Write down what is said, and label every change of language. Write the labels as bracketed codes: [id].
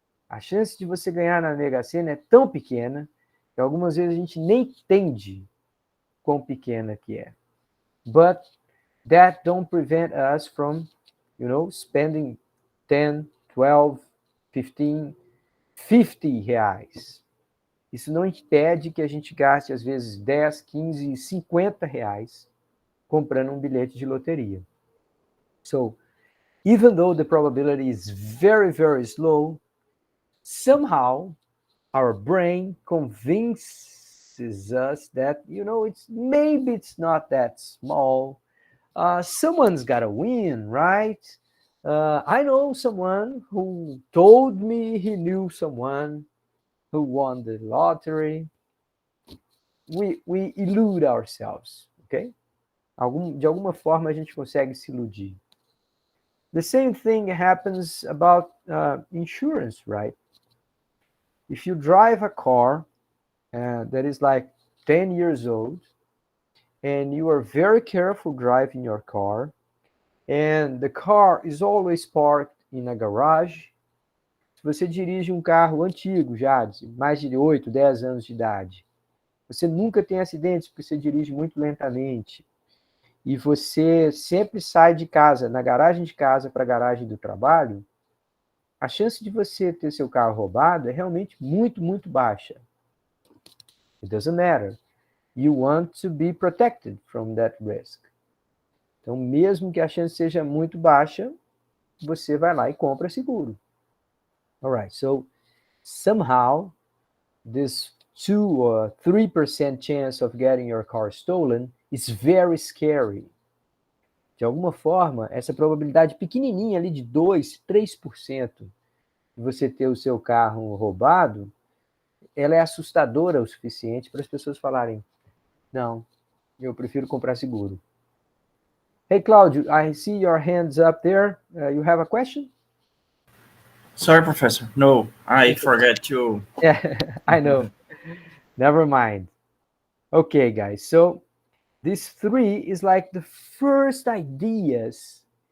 [pt] A chance de você ganhar na Mega Sena é tão pequena que algumas vezes a gente nem entende quão pequena que é. [en] But that don't prevent us from, spending 10, 12, 15, 50 reais. [pt] Isso não impede que a gente gaste, às vezes, 10, 15, 50 reais comprando um bilhete de loteria. [en] So, even though the probability is very, very slow, somehow our brain convinces us that, maybe it's not that small. Someone's got to win, right? I know someone who told me he knew someone who won the lottery. We elude ourselves, okay? [pt] De alguma forma a gente consegue se iludir. [en] The same thing happens about insurance, right? If you drive a car that is like 10 years old, and you are very careful driving your car, and the car is always parked in a garage. [pt] Se você dirige um carro antigo já, de mais de 8, 10 anos de idade, você nunca tem acidentes porque você dirige muito lentamente, e você sempre sai de casa, na garagem de casa para a garagem do trabalho, a chance de você ter seu carro roubado é realmente muito, muito baixa. [en] It doesn't matter. You want to be protected from that risk. [pt] Então, mesmo que a chance seja muito baixa, você vai lá e compra seguro. [en] All right, so somehow this 2 or 3% chance of getting your car stolen is very scary. [pt] De alguma forma, essa probabilidade pequenininha ali de 2, 3% de você ter o seu carro roubado, ela é assustadora o suficiente para as pessoas falarem, não, eu prefiro comprar seguro. [en] Hey, Claudio, I see your hands up there. You have a question? Sorry, Professor. No, I forgot to. Yeah, I know. Never mind. Okay, guys. So this 3 is like the first ideas.